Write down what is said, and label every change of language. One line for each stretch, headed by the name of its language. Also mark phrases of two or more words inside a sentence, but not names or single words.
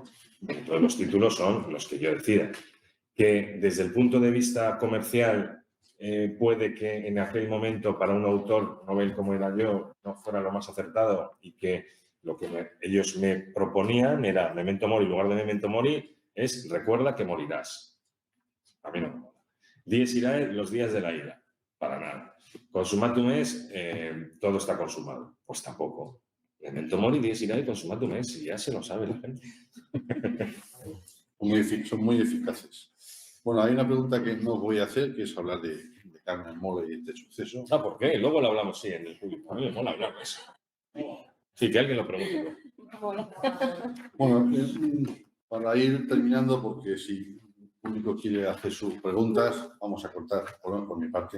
Spanish: Todos los títulos son los que yo decida. Que desde el punto de vista comercial puede que en aquel momento para un autor novel como era yo no fuera lo más acertado, y que lo que ellos me proponían era Memento Mori, en lugar de Memento Mori es recuerda que morirás. A mí no. Dies irae, los días de la ira. Para nada. Consumatum est, todo está consumado. Pues tampoco. Memento Mori, dies irae, consumatum est, y ya se lo sabe la gente. Son muy eficaces. Bueno, hay una pregunta que no voy a hacer, que es hablar de Carmen Mola y de este suceso. Ah, ¿por qué? Luego lo hablamos, sí, en el público. A mí me mola hablar de eso. Sí, que alguien lo pregunte. Bueno, para ir terminando, porque si el público quiere hacer sus preguntas, vamos a cortar por mi parte.